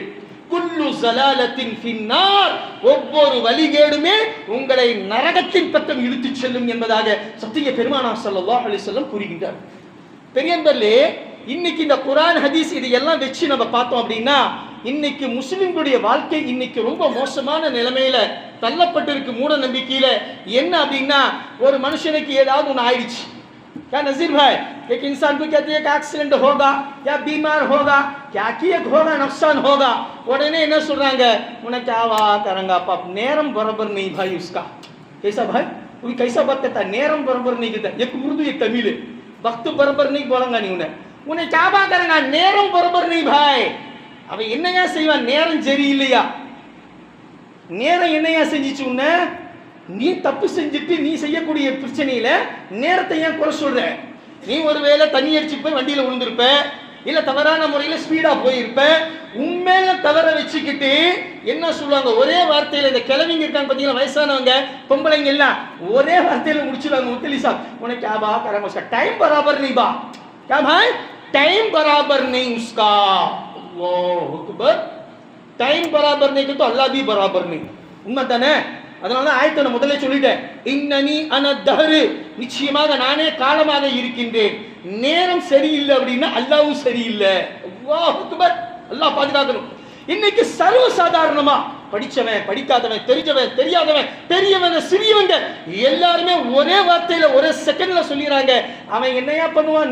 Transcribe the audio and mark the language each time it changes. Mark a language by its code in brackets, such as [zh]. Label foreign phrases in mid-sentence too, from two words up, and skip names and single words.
[ar] كل ضلالة في النار, [ta] ஒவ்வொரு வழிகேடுமே உங்களை நரகத்தின் பக்கம் இழுத்துச் செல்லும் என்பதாக சத்திய பெருமானார் [ar] صلى الله عليه وسلم [ta] கூறுகின்றார். பெரியன்பர்களே, இன்னைக்கு இந்த குர்ஆன் ஹதீஸ் இதையெல்லாம் வச்சு நம்ம பார்த்தோம் அப்படின்னா, இன்னைக்கு முஸ்லிம்களுடைய வாழ்க்கை இன்னைக்கு ரொம்ப மோசமான நிலைமையில தள்ளப்பட்டிருக்கு. மூட நம்பிக்கையில என்ன அப்படின்னா, ஒரு மனுஷனுக்கு ஏதாவது ஒன்று ஆயிடுச்சு. [hi] क्या नजीर भाई, एक इंसान को कहते हैं कि एक्सीडेंट होगा या बीमार होगा, क्या कि एक होगा नुकसान होगा, [ta] उடனே என்ன சொல்றாங்க? [hi] उन्हें क्या वा करेंगे आप, நேரம் बराबर नहीं भाई उसका. कैसा भाई? वो कैसा बात करता है? நேரம் बराबर नहीं कहता. एक उर्दू एक तमिल है, वक्त बराबर नहीं बोलेंगे नहीं उन्हें क्या बात करेंगे? நேரம் बराबर नहीं भाई. [ta] அவன் என்னையா செய்வான்? நேரம் சரியில்லையா? நேரம் என்னையா செஞ்சிச்சு உன்னை? நீ தப்பு செஞ்சுட்டு நீ செய்யக்கூடிய பிரச்சனையில நேரத்தை ஏன் குறை சொல்ற? நீ ஒருவேளை தண்ணி அடிச்சு போய் வண்டியில விழுந்திருப்ப, இல்ல தவறான முறையில ஸ்பீடா போயிருப்ப. உண்மையில தவற வச்சுக்கிட்டு என்ன சொல்லுவாங்க? ஒரே வார்த்தையில, இந்த கிழவிங்க இருக்காங்க பாத்தீங்களா, வயசானவங்க பொம்பளைங்க எல்லாம் ஒரே வார்த்தையில முடிச்சுடுவாங்க. [hi] முத்தலி சாப், உனக்கு क्या बात करें उसका टाइम बराबर नहीं बा. क्या भाई? टाइम बराबर नहीं उसका. [ar] الله أكبر. [hi] टाइम बराबर नहीं तो अल्लाह भी बराबर नहीं. [ta] உண்மை தானே? அதனால தான் ஆயத்தை நான் முதல்ல சொல்லிட்டேன். இன்னனி அனத்தஹரு, நிச்சயமாக நானே காலமாக இருக்கின்றேன். நேரம் சரியில்லை அப்படின்னா அல்லாஹ்வும் சரியில்லை. [ar] الله أكبر. [ta] அல்லாஹ் பாதுகாக்கணும். இன்னைக்கு சர்வ சாதாரணமா படிச்சவன், படிக்காதவன், தெரிஞ்சவன், தெரியாதவன், பெரியவங்க, சிறியவங்க எல்லாருமே ஒரே வார்த்தையில ஒரே செகண்ட்ல சொல்லிடுறாங்க, அவன் என்னையா பண்ணுவான்?